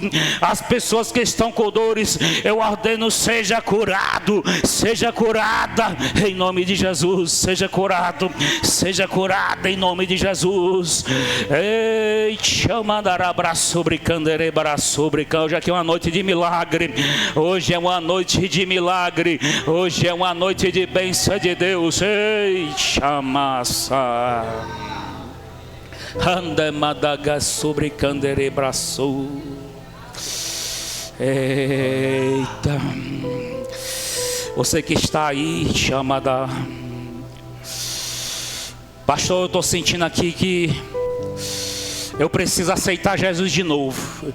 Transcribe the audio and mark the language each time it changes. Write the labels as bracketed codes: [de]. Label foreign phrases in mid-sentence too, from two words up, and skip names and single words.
[pt] As pessoas que estão com dores, eu ordeno, seja curado, seja curada em nome de Jesus. Seja curado, seja curada em nome de Jesus. Ei, chama dar abraço sobre candere sobre can. Hoje aqui é uma noite de milagre. Hoje é uma noite de milagre. Hoje é uma noite de bênção de Deus. Ei, chamassa. Anda madaga sobre candere braço. Eita. Você que está aí, chamada. Pastor, eu estou sentindo aqui que eu preciso aceitar Jesus de novo.